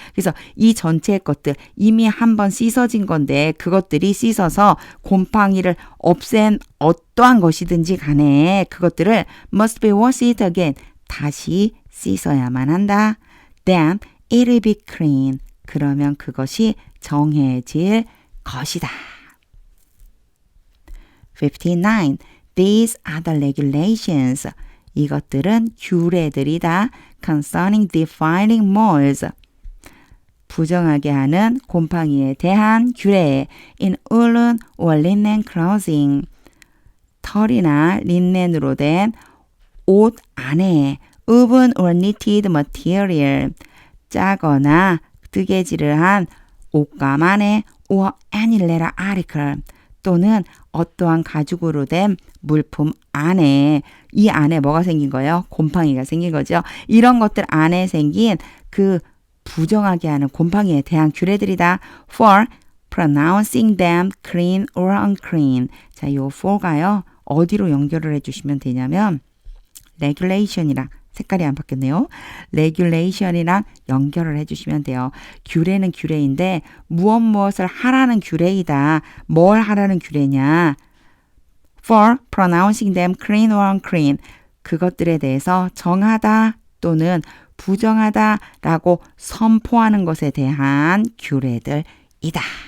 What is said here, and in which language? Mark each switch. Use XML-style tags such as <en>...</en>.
<ko>그래서 이 전체의 것들 이미 한번 씻어진 건데 그것들이 씻어서 곰팡이를 없앤 어떠한 것이든지 간에 그것들을</ko> <en>must be washed again.</en> <ko>다시 씻어야만 한다.</ko> <en>Then it will be clean.</en> <ko>그러면 그것이 정해질 것이다. 59.</ko> <en>These are the regulations.</en> <ko>이것들은 규례들이다.</ko> <en>Concerning defiling molds.</en> <ko>부정하게 하는 곰팡이에 대한 규례.</ko> <en>In woolen or linen clothing.</en> <ko>털이나 린넨으로 된 옷 안에</ko> <en>woven or knitted material.</en> <ko>짜거나 뜨개질을 한 옷감 안에</ko> <en>or any leather article.</en> <ko>또는 어떠한 가죽으로 된 물품 안에, 이 안에 뭐가 생긴 거예요? 곰팡이가 생긴 거죠. 이런 것들 안에 생긴 그 부정하게 하는 곰팡이에 대한 규례들이다.</ko> <en>For pronouncing them clean or unclean.</en> <ko>자, 요 for가요. 어디로 연결을 해주시면 되냐면 regulation이랑 색깔이 안 바뀌었네요. regulation이랑 연결을 해주시면 돼요. 규례는 규례인데 무엇을 하라는 규례이다. 뭘 하라는 규례냐.</ko> <en>For pronouncing them clean or unclean.</en> <ko>그것들에 대해서 정하다 또는 부정하다라고 선포하는 것에 대한 규례들이다.</ko>